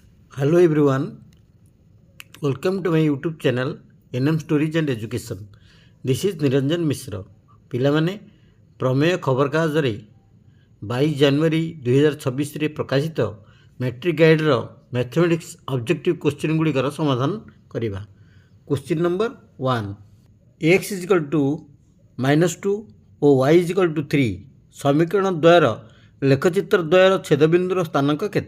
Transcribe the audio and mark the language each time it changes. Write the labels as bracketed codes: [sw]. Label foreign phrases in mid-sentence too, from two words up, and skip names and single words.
[en] Hello everyone, welcome to my YouTube channel NM Stories and Education. This is Niranjan Mishra. [or] ପିଲାମାନେ ପ୍ରମେୟ ଖବରକାଗଜରେ 22 ଜାନୁଆରୀ 2026ରେ ପ୍ରକାଶିତ [en] matric guide mathematics objective question [or] ଗୁଡ଼ିକର ସମାଧାନ କରିବା। [en] question number [or] 1, x = -2 ଓ y = 3 ସମୀକରଣ ଦ୍ୱୟର ଲେଖଚିତ୍ର ଦ୍ୱୟର ଛେଦବିନ୍ଦୁର ସ୍ଥାନାଙ୍କ କେତେ?